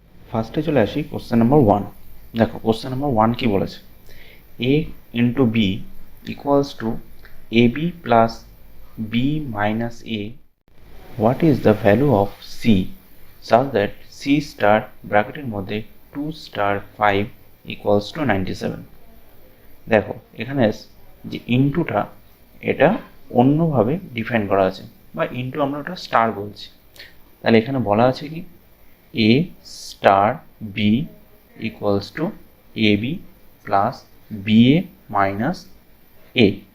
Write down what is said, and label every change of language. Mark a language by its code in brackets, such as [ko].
[bn] ফার্স্টে চলে আসি কোশ্চেন নাম্বার 1। দেখো কোশ্চেন নাম্বার 1 কি বলেছে, [en] a into B equals to ab plus b minus a. What is the value of c such that c star [bn] ব্র্যাকেটের মধ্যে [en] 2 star 5 equals to 97? [bn] দেখো এখানে যে ইনটুটা এটা অন্যভাবে ডিফাইন করা আছে, বা ইনটু আমরা ওটা স্টার বলছি। তাহলে এখানে বলা আছে কি a star b equals to ab plus ba minus a।